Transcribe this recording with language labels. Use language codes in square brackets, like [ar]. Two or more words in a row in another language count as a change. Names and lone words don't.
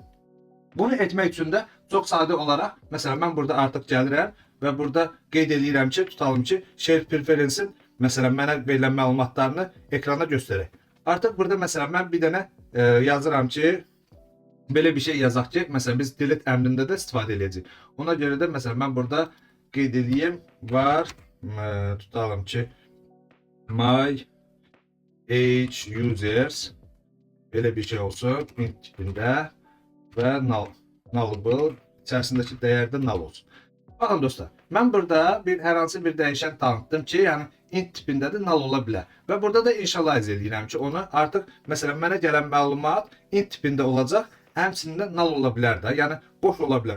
[az] Bunu etmək üçün də çox sadə olaraq, məsələn mən burada artıq gəlirəm və burada qeyd edirəm ki, tutalım ki, [en] share preference'in [az] məsələn mənə verilən məlumatlarını ekrana göstərək. Artıq burada məsələn mən bir dənə yazıram ki, belə bir şey yazaq ki, məsələn biz delete əmrində də istifadə edəcəyik. Ona görə də məsələn mən burada qeyd edeyim, var, tutalım ki, [en] my age users, [az] belə bir şey olsun, int tipində və nullable, içərisindəki dəyər də null olsun. Baxın dostlar, mən burada hər hansı bir dəyişən tanıtdım ki, yəni int tipində də null ola bilər. Və burada da initialize edirəm ki, onu artıq məsələn mənə gələn məlumat int tipində olacaq, həmçinin null ola bilər də, yəni boş ola bilər.